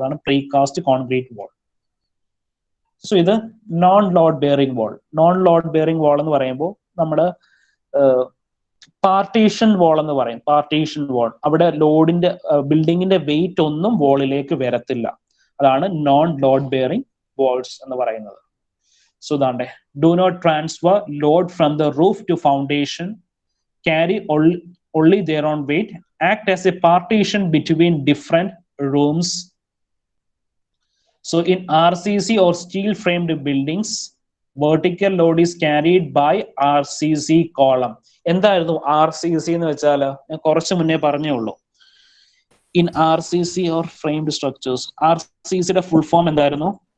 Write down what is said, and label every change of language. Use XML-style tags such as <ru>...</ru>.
<ml>അതാണ് precast concrete വാൾ. So ഇത് non load bearing വാൾ. Non load bearing വാൾ എന്ന് പറയുമ്പോൾ നമ്മുടെ പാർട്ടീഷൻ വാൾ എന്ന് പറയും. പാർട്ടീഷൻ വാൾ, അവിടെ ലോഡിന്റെ ബിൽഡിങ്ങിന്റെ വെയിറ്റ് ഒന്നും വാളിലേക്ക് വരത്തില്ല. അതാണ് നോൺ ലോഡ് ബെയറിംഗ് വാൾസ് എന്ന് പറയുന്നത്.</ml> <en>So ദാണ്ടെ, do not transfer load from the roof to foundation, carry only their own weight, act as a partition between different rooms. So in RCC or steel framed buildings, vertical load is carried by RCC column.</en> <ml>എന്തായിരുന്നു RCC എന്ന് വെച്ചാൽ ഞാൻ കുറച്ച് മുന്നേ പറഞ്ഞേ ഉള്ളൂ.</ml> <en>in RCC or framed structures,</en> <ml>RCC യുടെ full form എന്തായിരുന്നു?</ml>